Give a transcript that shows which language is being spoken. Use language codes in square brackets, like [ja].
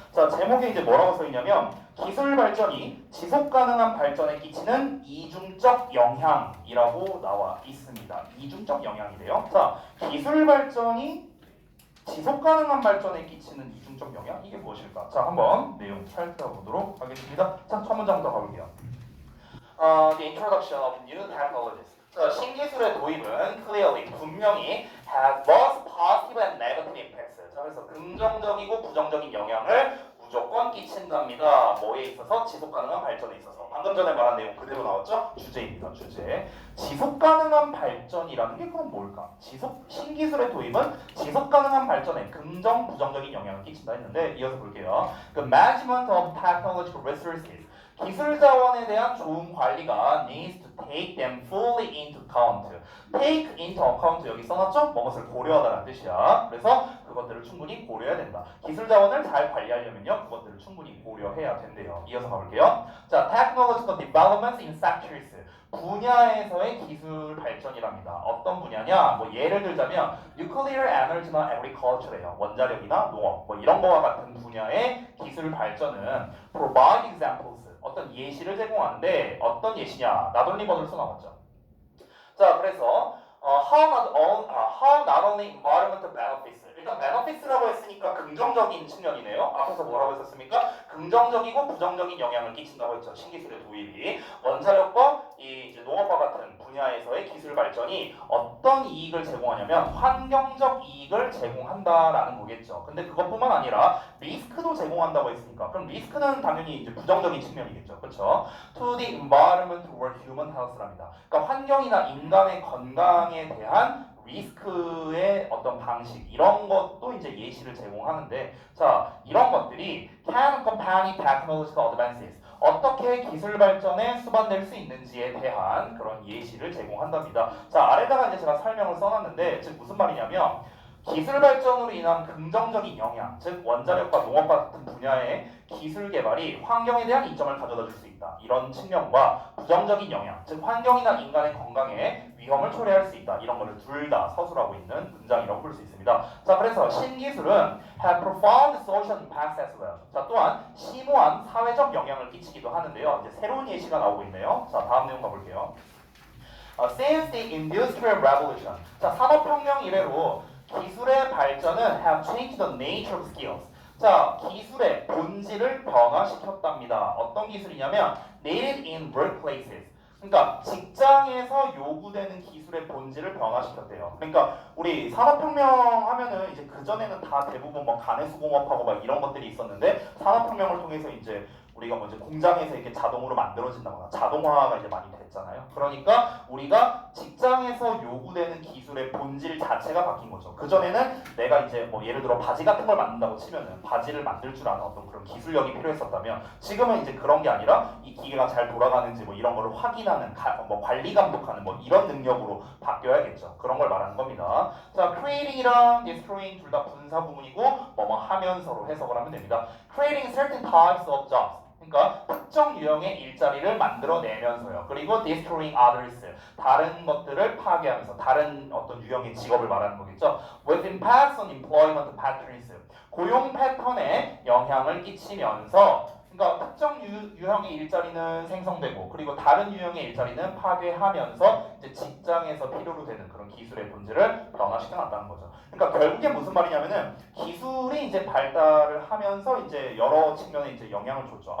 [ko] 자, 제목에 이제 뭐라고 써있냐면 기술 발전이 지속 가능한 발전에 끼치는 이중적 영향이라고 나와 있습니다. 이중적 영향이래요. 자, 기술 발전이 지속 가능한 발전에 끼치는 이중적 영향 이게 무엇일까? 자, 한번 내용 살펴보도록 하겠습니다. 자, 첫 문장부터 가볼게요. [en] The introduction of new technologies. [ko] 신기술의 도입은 [en] clearly [ko] 분명히 [en] has both positive and negative impacts. [ko] 자, 그래서 긍정적이고 부정적인 영향을 무조건 끼친답니다. 뭐에 있어서? 지속 가능한 발전에 있어서. 방금 전에 말한 내용 그대로 나왔죠? 주제입니다. 주제. 지속 가능한 발전이라는 게 그럼 뭘까? 신기술의 도입은 지속 가능한 발전에 긍정, 부정적인 영향을 끼친다 했는데 이어서 볼게요. 그 [en] management of technological resources. [ko] 기술 자원에 대한 좋은 관리가 [en] needs to take them fully into account. take into account [ko] 여기 써놨죠? 무엇을 고려하다라는 뜻이야. 그래서 그것들을 충분히 고려해야 된다. 기술 자원을 잘 관리하려면요, 그것들을 충분히 고려해야 된대요. 이어서 가볼게요. [en] 자, technological developments in sectors. [ko] 분야에서의 기술 발전이랍니다. 어떤 분야냐? 뭐 예를 들자면 [en] nuclear energy [ko] 나 agriculture예요. 원자력이나 농업, 뭐 이런 거와 같은 분야의 기술 발전은 [en] provide examples. [ko] 어떤 예시를 제공하는데 어떤 예시냐? 나돌리버들 써나왔죠. [en] 자, 그래서 how not only environmental benefits. [ko] 일단 benefits라고 했으니까 긍정적인 측면이네요. 앞에서 뭐라고 했었습니까? 긍정적이고 부정적인 영향을 끼친다고 했죠. 신기술의 도입이 원자력과 이제 농업과 같은 분야에서의 기술 발전이 어떤 이익을 제공하냐면 환경적 이익을 제공한다라는 거겠죠. 근데 그것뿐만 아니라 리스크도 제공한다고 했으니까 그럼 리스크는 당연히 이제 부정적인 측면이겠죠. 그렇죠? [en] To the environment or human health랍니다. [ko] 그러니까 환경이나 인간의 건강에 대한 리스크의 어떤 방식 이런 것도 이제 예시를 제공하는데 자 이런 것들이 [en] can accompany technological advances [ko] 어떻게 기술 발전에 수반될 수 있는지에 대한 그런 예시를 제공한답니다. 자 아래다가 이제 제가 설명을 써놨는데 즉 무슨 말이냐면 기술 발전으로 인한 긍정적인 영향, 즉 원자력과 농업 같은 분야의 기술 개발이 환경에 대한 이점을 가져다 줄 수 있다. 이런 측면과 부정적인 영향, 즉 환경이나 인간의 건강에 위험을 초래할 수 있다. 이런 거를 둘 다 서술하고 있는 문장이라고 볼 수 있습니다. 자, 그래서 신기술은 [en] have profound social impacts as well. [ko] 자, 또한 심오한 사회적 영향을 끼치기도 하는데요. 이제 새로운 예시가 나오고 있네요. 자, 다음 내용 가볼게요. [en] Since the Industrial Revolution. [ko] 자, 산업혁명 이래로 기술의 발전은 [en] have changed the nature of skills. [ko] 자, 기술의 본질을 변화시켰답니다. 어떤 기술이냐면 [en] needed in workplaces. [ko] 그러니까 직장에서 요구되는 기술의 본질을 변화시켰대요. 그러니까 우리 산업혁명 하면은 이제 그전에는 다 대부분 뭐 가내수공업하고 막 이런 것들이 있었는데 산업혁명을 통해서 이제 우리가 먼저 공장에서 이렇게 자동으로 만들어진다거나 자동화가 이제 많이 됐잖아요. 그러니까 우리가 직장에서 요구되는 기술의 본질 자체가 바뀐 거죠. 그전에는 내가 이제 뭐 예를 들어 바지 같은 걸 만든다고 치면은 바지를 만들 줄 아는 어떤 그런 기술력이 필요했었다면 지금은 이제 그런 게 아니라 이 기계가 잘 돌아가는지 뭐 이런 거를 확인하는 뭐 관리 감독하는 뭐 이런 능력으로 바뀌어야겠죠. 그런 걸 말하는 겁니다. 자, creating이랑 destroying 둘 다 분사 부문이고 뭐뭐 하면서로 해석을 하면 됩니다. [en] creating certain types of jobs. [ko] 그러니까 특정 유형의 일자리를 만들어내면서요. 그리고 [en] destroying others. [ko] 다른 것들을 파괴하면서 다른 어떤 유형의 직업을 말하는 거겠죠. [en] With impacts on employment patterns. [ko] 고용 패턴에 영향을 끼치면서 그러니까 특정 유형의 일자리는 생성되고 그리고 다른 유형의 일자리는 파괴하면서 이제 직장에서 필요로 되는 그런 기술의 본질을 변화시켜 놨다는 거죠. 그러니까 결국에 무슨 말이냐면은 기술이 이제 발달을 하면서 이제 여러 측면에 이제 영향을 줬죠.